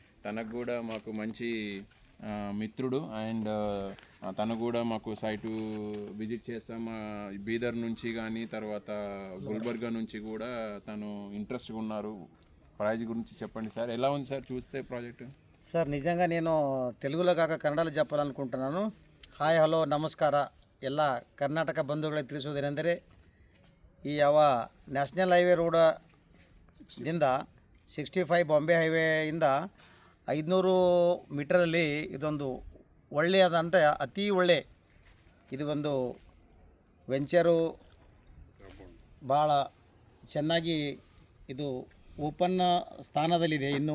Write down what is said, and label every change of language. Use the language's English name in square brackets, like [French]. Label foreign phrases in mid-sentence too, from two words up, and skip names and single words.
[Telugu] తనకు కూడా మాకు మంచి మిత్రుడు అండ్ తను కూడా మాకు సైటు విజిట్ చేస్తాం. బీదర్ నుంచి కానీ తర్వాత గుల్బర్గా నుంచి కూడా తను ఇంట్రెస్ట్గా ఉన్నారు. ప్రైజ్ గురించి చెప్పండి సార్, ఎలా ఉంది సార్ చూస్తే ప్రాజెక్టు? సర్ నిజంగ నేను తెలుగులో కాక ಕನ್ನಡದಲ್ಲಿ చెప్పాలనుకుంటున్నాను. [English] hi hello [Kannada] ನಮಸ್ಕಾರ ಎಲ್ಲ ಕರ್ನಾಟಕ ಬಂಧುಗಳಿಗೆ ತಿಳಿಸುವುದೇನೆಂದರೆ ಈ [English] national highway [Kannada] ರೋಡದಿಂದ 65 ಬಾಂಬೆ ಹೈವೇಯಿಂದ 500 ಮೀಟರಲ್ಲಿ ಇದೊಂದು ಒಳ್ಳೆಯದಂತ ಅತಿ ಒಳ್ಳೆ ಇದು ಒಂದು ವೆಂಚರು ಭಾಳ ಚೆನ್ನಾಗಿ ಇದು ಓಪನ್ ಸ್ಥಾನದಲ್ಲಿದೆ ಇನ್ನೂ.